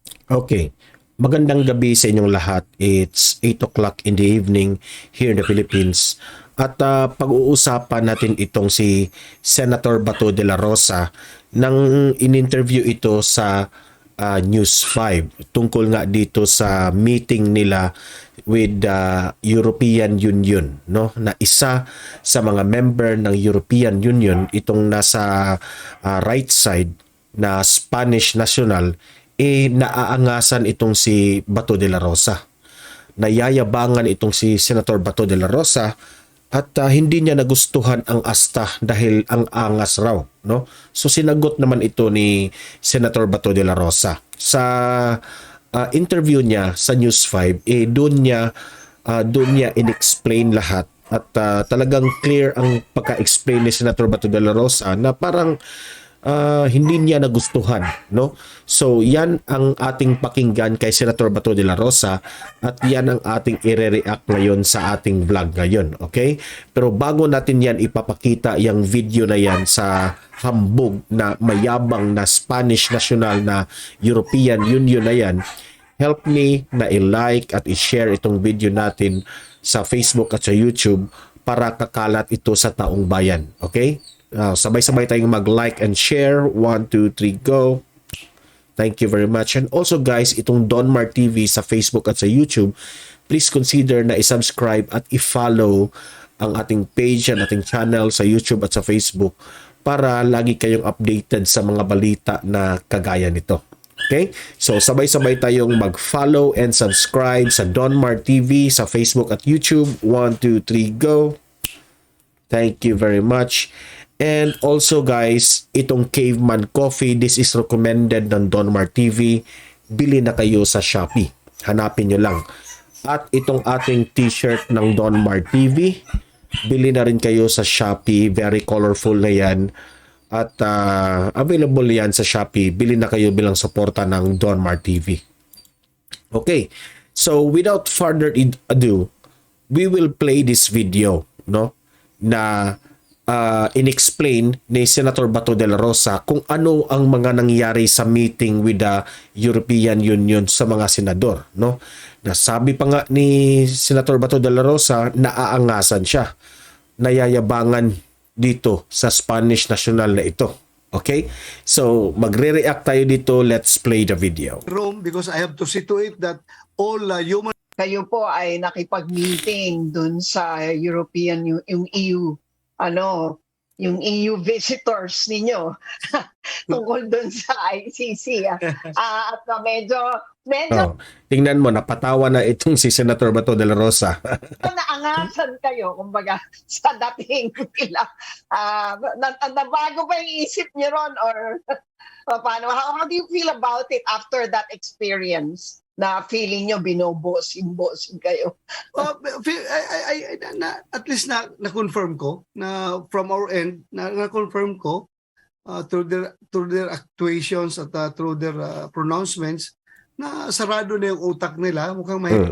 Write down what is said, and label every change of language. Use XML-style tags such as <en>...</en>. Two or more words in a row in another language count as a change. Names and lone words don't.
<en>Okay.</en> <tl>Magandang gabi sa inyong lahat.</tl> <en>It's 8 o'clock in the evening here in the Philippines.</en> <tl>At pag-uusapan natin itong si Senator Bato de la Rosa nang in-interview ito sa News 5 tungkol nga dito sa meeting nila</tl> <en>with the European Union,</en> <tl>no, na isa sa mga member ng European Union itong nasa</tl> <en>right side</en> <tl>na</tl> <en>Spanish national,</en> <tl>naaangasan itong si Bato de la Rosa. Nayayabangan itong si Senator Bato de la Rosa at hindi niya nagustuhan ang asta dahil ang angas raw, no? So sinagot naman ito ni Senator Bato de la Rosa sa interview niya sa News 5. Doon niya inexplain lahat at talagang clear ang pagka-explain ni Senator Bato de la Rosa na parang hindi niya nagustuhan, no? So yan ang ating pakinggan kay Senator Bato de la Rosa at yan ang ating ire-react ngayon sa ating vlog ngayon, okay? Pero bago natin yan ipapakita yung video na yan sa hambog na mayabang na</tl> <en>Spanish national</en> <tl>na European Union na yan,</tl> <en>help me</en> <tl>na i-like at i-share itong video natin sa Facebook at sa YouTube para kakalat ito sa taong bayan, okay? Sabay-sabay tayong mag-</tl> <en>like and share.</en> <tl>1, 2, 3, go.</tl> <en>Thank you very much. And also guys,</en> <tl>itong Donmar TV sa Facebook at sa YouTube,</tl> <en>please consider</en> <tl>na i-subscribe at i-follow ang ating page and ating channel sa YouTube at sa Facebook para lagi kayong updated sa mga balita na kagaya nito.</tl> <en>Okay?</en> <tl>So sabay-sabay tayong mag-</tl> <en>follow and subscribe</en> <tl>sa Donmar TV sa Facebook at YouTube.</tl> <en>1, 2, 3, go. Thank you very much. And also guys, itong Caveman Coffee, this is recommended ng Donmar TV.</en> <tl>Bili na kayo sa Shopee. Hanapin nyo lang. At itong ating t-shirt ng Donmar TV, bili na rin kayo sa Shopee.</tl> <en>Very colorful</en> <tl>na yan. At available yan sa Shopee. Bili na kayo bilang suporta ng Donmar TV.</tl> <en>Okay. So without further ado, we will play this video, no?</en> <tl>Na inexplain ni Senator Bato de la Rosa kung ano ang mga nangyari sa meeting</tl> <en>with the European Union</en> <tl>sa mga senador, no? Nasabi pa nga ni Senator Bato de la Rosa na aangasan siya, nayayabangan dito sa</tl> <en>Spanish national</en> <tl>na ito.</tl> <en>Okay?</en> <tl>So, magre-react tayo dito.</tl> <en>Let's play the video. Rome, because I have to see to it that all human...</en> <tl>Kayo po ay nakipag-meeting dun sa European, yung EU, yung EU visitors ninyo tungkol dun sa ICC. At medyo tingnan mo, napatawa na itong si Senator Bato de la Rosa. naangasan kayo, kumbaga, sa dating nila. Nabago ba yung isip niyo ron? Or paano?</tl> <en>How do you feel about it after that experience?</en> <tl>Na feeling nyo binobosin kayo? At least na-confirm ko na</tl> <en>from our end,</en> <tl>na-confirm ko</tl> <en>through their actuations</en> <tl>at</tl> <en>through their pronouncements</en> <tl>na sarado na yung utak nila. Mukhang may...</tl>